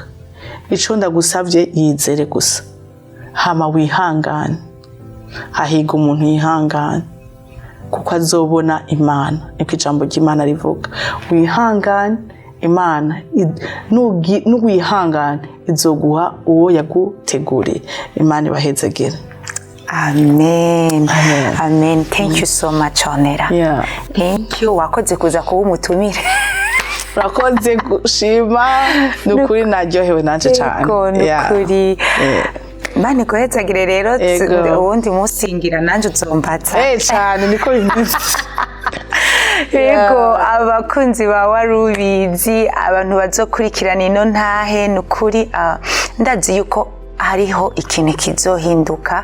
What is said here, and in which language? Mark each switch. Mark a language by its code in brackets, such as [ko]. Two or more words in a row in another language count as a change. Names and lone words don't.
[rn] Ico ndagusavye yizere gusa, hama wihangane. Hahiga umuntu yihangane kuko azobona Imana. Niko ijambo ry'Imana rivuga. Wihangane, Imana n'uwihangane izoguha uwo yaguteguriye. Imana ibahezagire. Amen. Amen. [en] Thank you so much, Ornella. Thank you. [rn] Wakoze kuza kuba umutumire. Urakoze gushima. Nukuri naryohewe nanje cyane. Nukuri. Mani kohezagire rero ubundi musingira nanje uzombatsa. Cyane niko bimeze. Yego abakunzi ba Warubizi, abantu bazokurikirana ino ntahe nukuri ndazi yuko hariho ikintu kizohinduka.